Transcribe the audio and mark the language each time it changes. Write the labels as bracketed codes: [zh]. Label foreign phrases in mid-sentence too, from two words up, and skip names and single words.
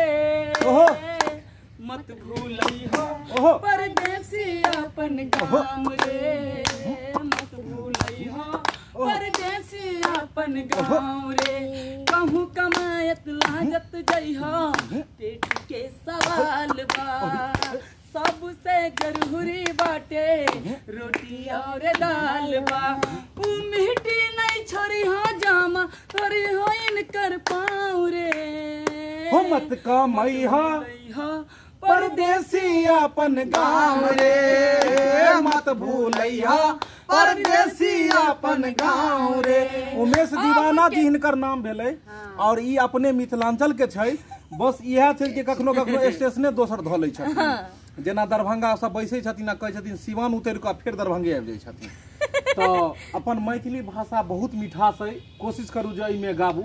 [bho] रे, मत भूलई हो परदेसी अपन गाँव रे, मत भूलई हो परदेसी अपन गाँव रे, कहूँ कमायत लागत जइहा पेट के सवाल बा, सबसे जरूरी बाटे रोटी और दाल बा, मिट्टी नहीं छोड़ी हो जामा थोड़ी हो इनकर पाँव रे, हो मत कमाई हो परदेसी अपन गाँव रे, मत भूलई हो परदेसी अपन गाँव रे। [mai] उमेश दीवाना जी हिनकर नाम भेलै और ई अपने मिथिलांचल के छै। बस इएह छै कि कखनो कखनो स्टेशने दोसर धऽ लै छथिन, जेना दरभंगा सब बैसे छथिन आ कहै छथिन सिवान उतर कऽ फिर दरभंगे आबि जाइ छथिन। तो अपन मैथिली भाषा बहुत मिठास है, कोशिश करू जे एहिमे गाबू।